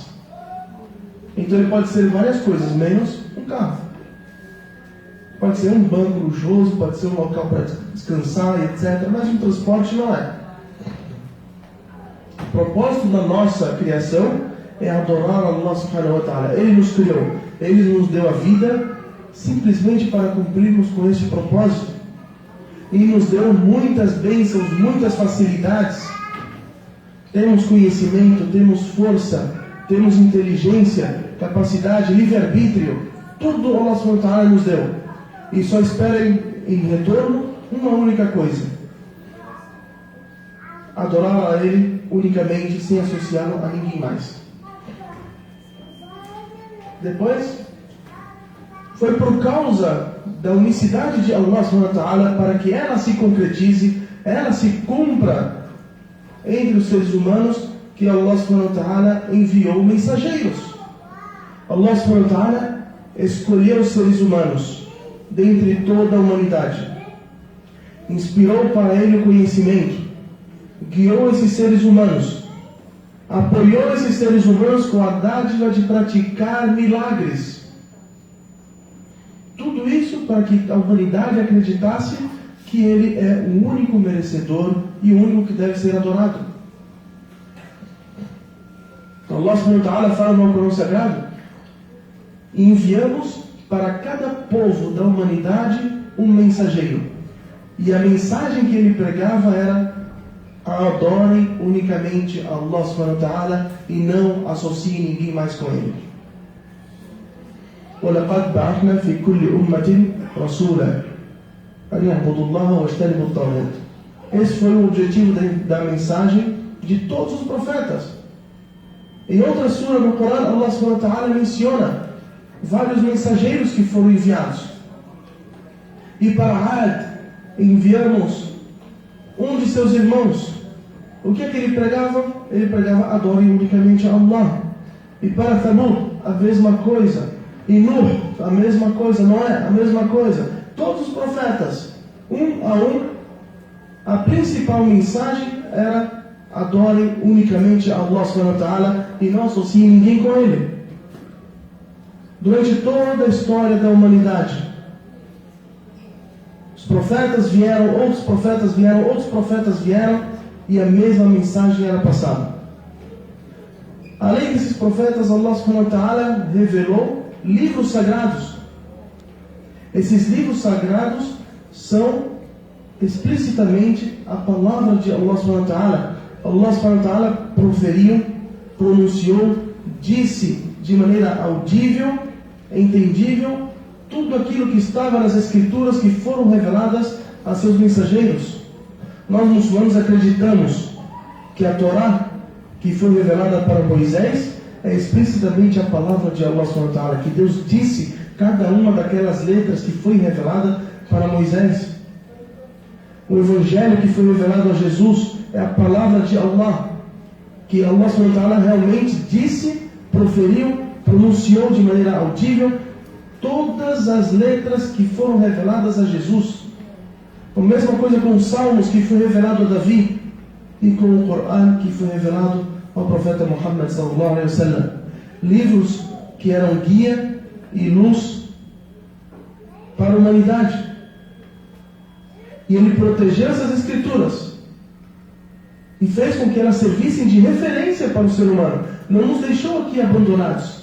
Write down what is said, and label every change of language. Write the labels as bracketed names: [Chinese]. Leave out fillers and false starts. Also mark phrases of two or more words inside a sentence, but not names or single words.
[Portuguese] Então ele pode ser várias coisas, menos um carro. Pode ser um banco luxuoso, pode ser um local para descansar, etc. Mas um transporte não é. O propósito da nossa criação é adorar [Arabic] الله سبحانه وتعالى. [Portuguese] Ele nos criou, Ele nos deu a vida simplesmente para cumprirmos com esse propósito. E nos deu muitas bênçãos, muitas facilidades. Temos conhecimento, temos força, temos inteligência, capacidade, livre-arbítrio. Tudo [Arabic] الله سبحانه وتعالى [Portuguese] nos deu. E só espera em retorno uma única coisa: adorar a Ele unicamente, sem associá-lo a ninguém mais. Depois, foi por causa da unicidade de [Arabic] الله سبحانه وتعالى, [Portuguese] para que ela se concretize, ela se cumpra entre os seres humanos, que [Arabic] الله سبحانه وتعالى [Portuguese] enviou mensageiros. [Arabic] الله سبحانه وتعالى [Portuguese] escolheu os seres humanos dentre toda a humanidade, inspirou para ele o conhecimento, guiou esses seres humanos, apoiou esses seres humanos com a dádiva de praticar milagres. Tudo isso para que a humanidade acreditasse que Ele é o único merecedor e o único que deve ser adorado. Então [Arabic] الله سبحانه وتعالى [Portuguese] fala no Alcorão Sagrado: enviamos para cada povo da humanidade um mensageiro. E a mensagem que ele pregava era: adorem unicamente a [Arabic] الله سبحانه وتعالى [Portuguese] e não associem ninguém mais com ele. [Arabic] وَلَقَدْ بَعَثْنَا فِي كُلِّ أُمَّةٍ رَسُولًا أَنْ يَعْبُدُوا اللَّهَ وَاجْتَنِبُوا الطَّاغُوتَ. [Portuguese] Esse foi o objetivo da mensagem de todos os profetas. Em outra sura do Corão, [Arabic] الله سبحانه وتعالى [Portuguese] menciona vários mensageiros que foram enviados. E para Ad enviamos um de seus irmãos. O que é que ele pregava? Ele pregava: adorem unicamente a Allah. E para Thamud, a mesma coisa. E Nuh, a mesma coisa. Noé, a mesma coisa. Todos os profetas, um a um, a principal mensagem era: adorem unicamente a [Arabic] الله سبحانه وتعالى [Portuguese] e não associem ninguém com ele. Durante toda a história da humanidade, os profetas vieram, outros profetas vieram, outros profetas vieram, e a mesma mensagem era passada. Além desses profetas, [Arabic] الله سبحانه وتعالى [Portuguese] revelou livros sagrados. Esses livros sagrados são explicitamente a palavra de [Arabic] الله سبحانه وتعالى. الله سبحانه وتعالى [Portuguese] proferiu, pronunciou, disse de maneira audível, entendível, tudo aquilo que estava nas escrituras que foram reveladas a seus mensageiros. Nós muçulmanos acreditamos que a Torá, que foi revelada para Moisés, é explicitamente a palavra de [Arabic] الله سبحانه وتعالى, [Portuguese] que Deus disse cada uma daquelas letras que foi revelada para Moisés. O Evangelho que foi revelado a Jesus é a palavra de Allah, que [Arabic] الله سبحانه وتعالى [Portuguese] realmente disse, proferiu, pronunciou de maneira audível todas as letras que foram reveladas a Jesus. A mesma coisa com os Salmos, que foi revelado a Davi, e com o Corão, que foi revelado ao profeta Muhammad [Arabic] صلى الله عليه وسلم. [Portuguese] Livros que eram guia e luz para a humanidade. E ele protegeu essas escrituras e fez com que elas servissem de referência para o ser humano. Não nos deixou aqui abandonados.